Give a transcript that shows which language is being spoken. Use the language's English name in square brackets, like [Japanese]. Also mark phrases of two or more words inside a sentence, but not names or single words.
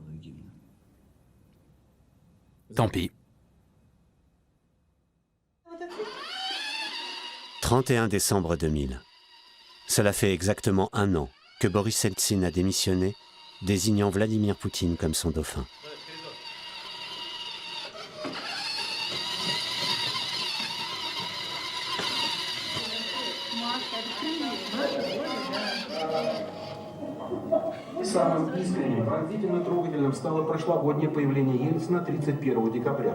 [French] Tant pis. 31 décembre 2000. Cela fait exactement 1 an que Boris Eltsine a démissionné, désignant Vladimir Poutine comme son dauphin. [Russian] Самым искренним, пронзительно трогательным стало прошлогоднее появление Ельцина 31 декабря.